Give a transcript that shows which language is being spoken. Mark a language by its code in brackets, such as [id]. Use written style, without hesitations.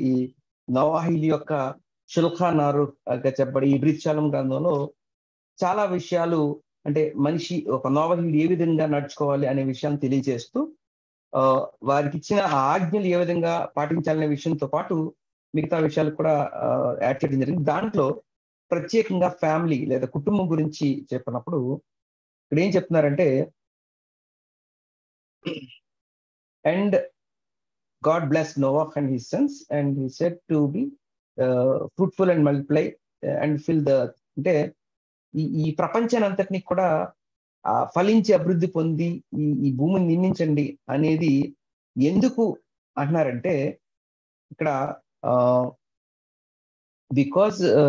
[te] ఈ నోవాహీల యొక్క శుల్ఖానారు చెప్పబడి ఈ బృత్షాలం గ్రంథంలో చాలా విషయాలు, అంటే మనిషి ఒక నోవాహీలు ఏ విధంగా నడుచుకోవాలి అనే విషయాన్ని తెలియజేస్తూ వారికి ఇచ్చిన ఆజ్ఞలు ఏ విధంగా పాటించాలనే విషయంతో పాటు మిగతా విషయాలు కూడా యాడ్ చేయడం జరిగింది. దాంట్లో ప్రత్యేకంగా ఫ్యామిలీ లేదా కుటుంబం గురించి చెప్పినప్పుడు ఇక్కడ ఏం చెప్తున్నారంటే, and [en] God blessed Noah and his sons and he said to be fruitful and multiply and fill the earth. [te] అంటే ఈ ప్రపంచాన్ని అంతటినీ కూడా ఫలించి అభివృద్ధి పొంది ఈ భూమిని నిర్మించండి అనేది ఎందుకు అంటున్నారంటే, ఇక్కడ బికాజ్